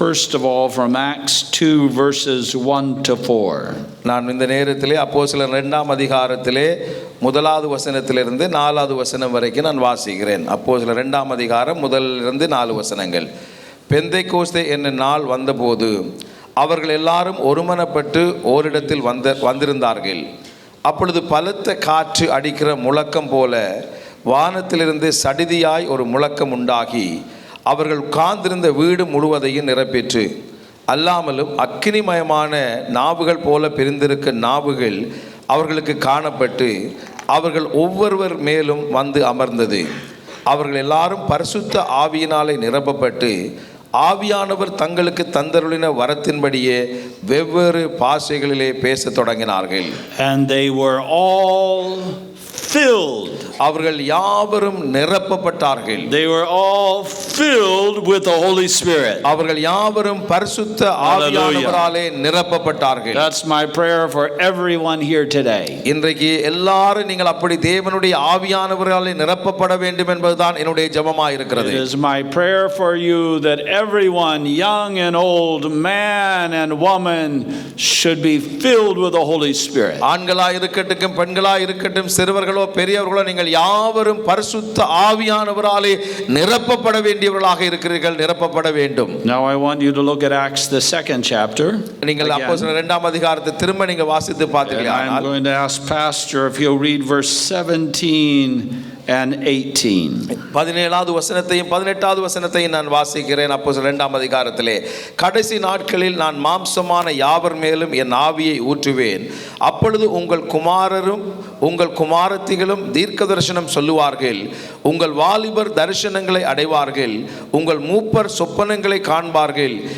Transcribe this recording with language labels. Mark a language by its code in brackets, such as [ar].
[en] First of all, from Acts 2 verses 1 to 4. [ta] நான் இந்த நேரத்திலே அப்போஸ்தலர் 2ஆம் அதிகாரத்திலே முதலாவது வசனத்திலிருந்து 4வது வசனம் வரைக்கும் நான் வாசிக்கிறேன். அப்போஸ்தலர் 2ஆம் அதிகாரம் முதலிலிருந்து 4 வசனங்கள். பெந்தைக்கோஸ்தே என்னும் நாள் வந்தபோது அவர்கள் எல்லாரும் ஒருமனப்பட்டு ஓரிடத்தில் வந்திருந்தார்கள். அப்பொழுது பலத்த காற்று அடிக்கிற முழக்கம் போல வானத்திலிருந்து சடிதியாய் ஒரு முழக்கம் உண்டாகி அவர்கள் உட்கார்ந்திருந்த வீடு முழுவதையும் நிரப்பிற்று. அல்லாமலும் அக்கினிமயமான நாவுகள் போல பிரிந்திருக்க நாவுகள் அவர்களுக்கு காணப்பட்டு அவர்கள் ஒவ்வொருவர் மேலும் வந்து அமர்ந்தது. அவர்கள் எல்லாரும் பரிசுத்த ஆவியினாலே நிரப்பப்பட்டு ஆவியானவர் தங்களுக்கு தந்தருளின வரத்தின்படியே வெவ்வேறு பாஷைகளிலே பேசத் தொடங்கினார்கள். [en] And they were all filled. [ta] அவர்கள் யாவரும் நிரப்பப்பட்டார்கள். [en] They were all filled with the Holy Spirit. [ta] அவர்கள் யாவரும் பரிசுத்த ஆவியானவராலே நிரப்பப்பட்டார்கள். [en] That's my prayer for everyone here today. [ta] இன்றைக்கு எல்லாரும் நீங்கள் அப்படி தேவனுடைய ஆவியானவராலே நிரப்பப்பட வேண்டும் என்பதுதான் என்னுடைய ஜெபமாய் இருக்கிறது. [en] It is my prayer for you that everyone, young and old, man and woman, should be filled with the Holy Spirit. [ta] ஆண்களா இருக்கட்டும் பெண்களா இருக்கட்டும் சிறுவர்களோ பெரியவர்களோ நீங்கள் யாவரும் பரிசுத்த ஆவியானவராலே நிரப்பப்பட வேண்டியவர்களாக இருக்கிறீர்கள், நிரப்பப்பட வேண்டும். [en] Now I want you to look at Acts the 2nd chapter. [ta] நீங்கள் அப்போஸ்தலர் 2ஆம் அதிகாரத்தை திரும்ப நீங்க வாசித்து பார்த்தீர்களா? [en] I'm going to ask Pastor if he'll read verse 17 and 18. [ta] 17வது வசனத்தையும் 18வது வசனத்தையும் நான் வாசிக்கிறேன். அப்போஸ்தலர் 2ஆம் அதிகாரத்திலே, கடைசி நாட்களில் நான் மாம்சமான யாவர் மேலும் என் ஆவியை ஊற்றுவேன். அப்பொழுது உங்கள் குமாரரும் உங்கள் குமாரத்திகளும் தீர்க்க தரிசனம் சொல்லுவார்கள். உங்கள் வாலிபர் தரிசனங்களை அடைவார்கள். உங்கள் மூப்பர் சொப்பனங்களை காண்பார்கள்.